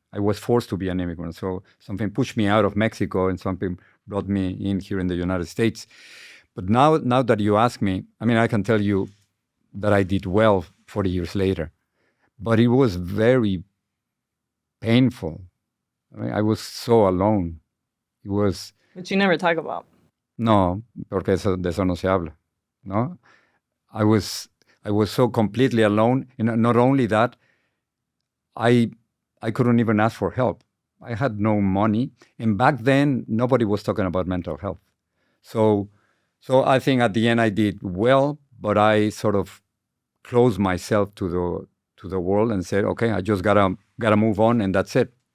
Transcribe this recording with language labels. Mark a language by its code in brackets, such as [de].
[en] I was forced to be an immigrant. So something pushed me out of Mexico and something brought me in here in the United States. But now that you ask me, I can tell you that I did well 40 years later. But it was very painful. I was so alone. It was... Which you never talk about. [es] No, porque de eso no se habla. No? [en] I was so completely alone. And not only that, I couldn't even ask for help. I had no money. And back then, nobody was talking about mental health. So I think at the end I did well, but I sort of closed myself to the world and said, okay, I just gotta move on, and that's it.